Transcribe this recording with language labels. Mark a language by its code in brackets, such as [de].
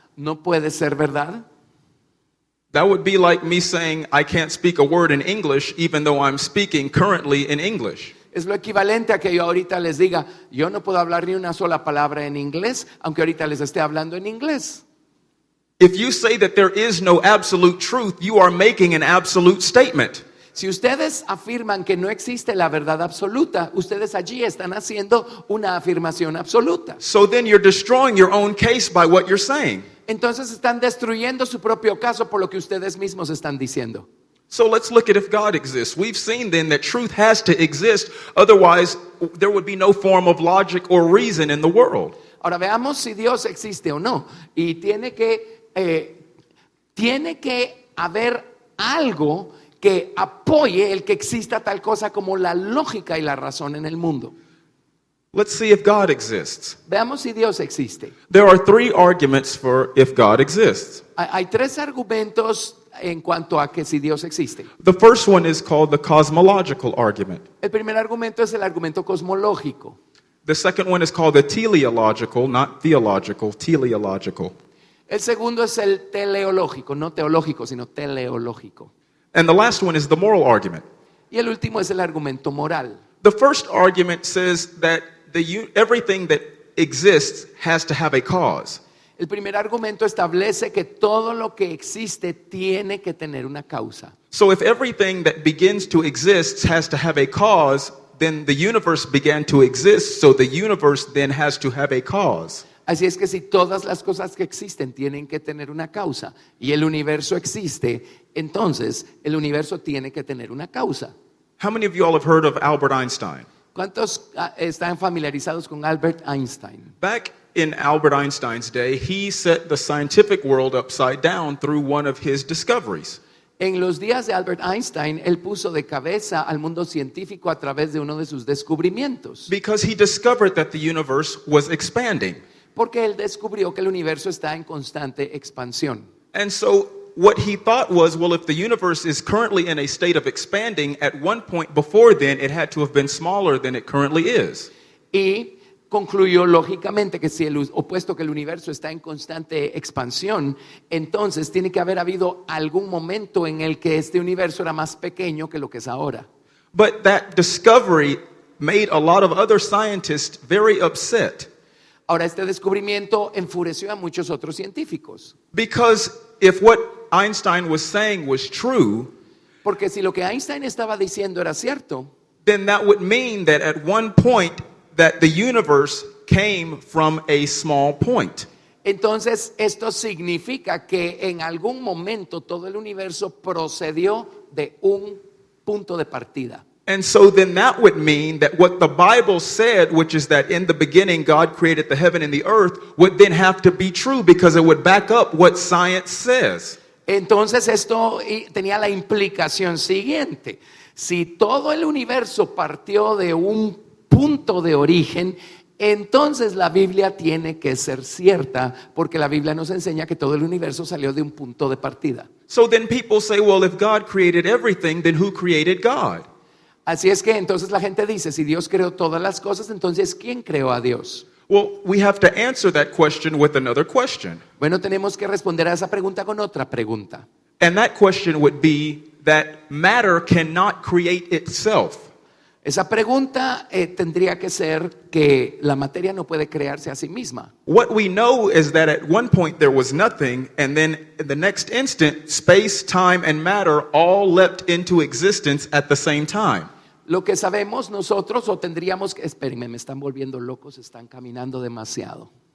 [es] no puede ser verdad. [en] That would be like me saying I can't speak a word in English even though I'm speaking currently in English. [es] Es lo equivalente a que yo ahorita les diga, yo no puedo hablar ni una sola palabra en inglés, aunque ahorita les esté hablando en inglés. [en] If you say that there is no absolute truth, you are making an absolute statement. [es] Si ustedes afirman que no existe la verdad absoluta, ustedes allí están haciendo una afirmación absoluta. [en] So then you're destroying your own case by what you're saying. [es] Entonces están destruyendo su propio caso por lo que ustedes mismos están diciendo. [en] So let's look at if God exists. We've seen then that truth has to exist, otherwise there would be no form of logic or reason in the world. [es] Ahora veamos si Dios existe o no. Y tiene que haber algo que apoye el que exista tal cosa como la lógica y la razón en el mundo. [en] Let's see if God exists. [es] Veamos si Dios existe. [en] There are three arguments for if God exists. [es] Hay tres argumentos en cuanto a que si Dios existe. [en] The first one is called the cosmological argument. [es] El primer argumento es el argumento cosmológico. [en] The second one is called the teleological, not theological, teleological. [es] El segundo es el teleológico, no teológico, sino teleológico. [en] And the last one is the moral argument. [es] Y el último es el argumento moral. [en] The first argument says that everything that exists has to have a cause. [es] El primer argumento establece que todo lo que existe tiene que tener una causa. [en] So if everything that begins to exist has to have a cause, then the universe began to exist, so the universe then has to have a cause. [es] Así es que si todas las cosas que existen tienen que tener una causa y el universo existe, entonces el universo tiene que tener una causa. [en] How many of you all have heard of Albert Einstein? [es] ¿Cuántos están familiarizados con Albert Einstein? [en] Back in Albert Einstein's day, he set the scientific world upside down through one of his discoveries. [es] En los días de Albert Einstein, él puso de cabeza al mundo científico a través de uno de sus descubrimientos. [en] Because he discovered that the universe was expanding. [es] Porque él descubrió que el universo está en constante expansión. [en] And so what he thought was, well, if the universe is currently in a state of expanding, at one point before then, it had to have been smaller than it currently is. [es] Y concluyó lógicamente que si puesto que el universo está en constante expansión, entonces tiene que haber habido algún momento en el que este universo era más pequeño que lo que es ahora. [en] But that discovery made a lot of other scientists very upset. [es] Ahora, este descubrimiento enfureció a muchos otros científicos. [en] Because if what Einstein was saying was true, [es] Porque si lo que Einstein estaba diciendo era cierto, [en] then that would mean that at one point that the universe came from a small point. [es] entonces esto significa que en algún momento todo el universo procedió de un punto de partida. [en] And so then that would mean that what the Bible said, which is that in the beginning God created the heaven and the earth, would then have to be true because it would back up what science says. [es] Entonces esto tenía la implicación siguiente. Si todo el universo partió de un punto de origen, entonces la Biblia tiene que ser cierta, porque la Biblia nos enseña que todo el universo salió de un punto de partida. [en] So then people say, well, if God created everything, then who created God? [es] Así es que entonces la gente dice, si Dios creó todas las cosas, entonces ¿quién creó a Dios? [en] Well, we have to answer that question with another question. [es] Bueno, tenemos que responder a esa pregunta con otra pregunta. [en] And that question would be that matter cannot create itself. [es] Esa pregunta tendría que ser que la materia no puede crearse a sí misma. [en] What we know is that at one point there was nothing, and then in the next instant, space, time, and matter all leapt into existence at the same time. [es] Lo que sabemos nosotros, o tendríamos que... Espérenme, me están volviendo locos, están caminando demasiado.